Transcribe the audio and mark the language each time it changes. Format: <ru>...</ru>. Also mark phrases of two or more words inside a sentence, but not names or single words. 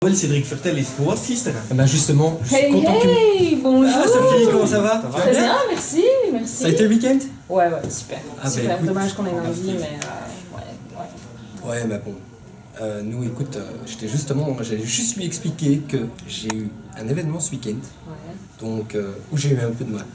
<nl>Wel Cédric, vertel eens, hoe was het gisteren?</nl> <fr>Eh ben justement, je suis Hey content que... hey, bonjour. Ah Sophie, comment ça va? Très bien, merci, merci. Ça a été le week-end? Ouais, super. Ah, super. bah, écoute. Dommage qu'on ait lundi, mais ouais. Ouais, mais bon. Nous, écoute, j'allais juste lui expliquer que j'ai eu un événement ce week-end, donc où j'ai eu un peu de mal.</fr>